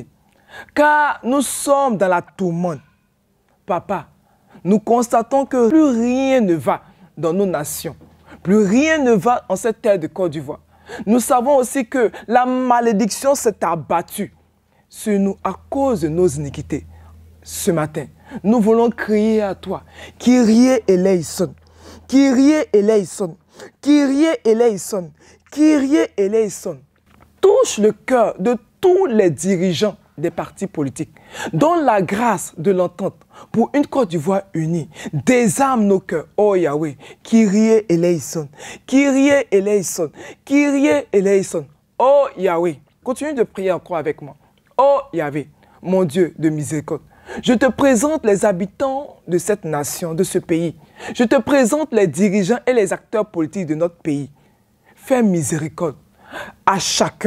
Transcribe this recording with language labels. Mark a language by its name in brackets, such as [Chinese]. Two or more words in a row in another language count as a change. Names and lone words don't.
[French] Car nous sommes dans la tourmente. Papa, nous constatons que plus rien ne va dans nos nations. Plus rien ne va en cette terre de Côte d'Ivoire. Nous savons aussi que la malédiction s'est abattue sur nous à cause de nos iniquités. Ce matin, nous voulons crier à toi. [Greek] Kyrie eleison, Kyrie eleison, Kyrie eleison, Kyrie eleison. [French] Touche le cœur de tous les dirigeants des partis politiques, donne la grâce de l'entente pour une Côte d'Ivoire unie. Désarme nos cœurs, oh Yahweh. [Greek] Kyrie eleison, Kyrie eleison, Kyrie eleison. [French] Oh Yahweh, continue de prier encore avec moi. Oh Yahweh, mon Dieu de miséricorde, je te présente les habitants de cette nation, de ce pays. Je te présente les dirigeants et les acteurs politiques de notre pays. Fais miséricorde à chacun.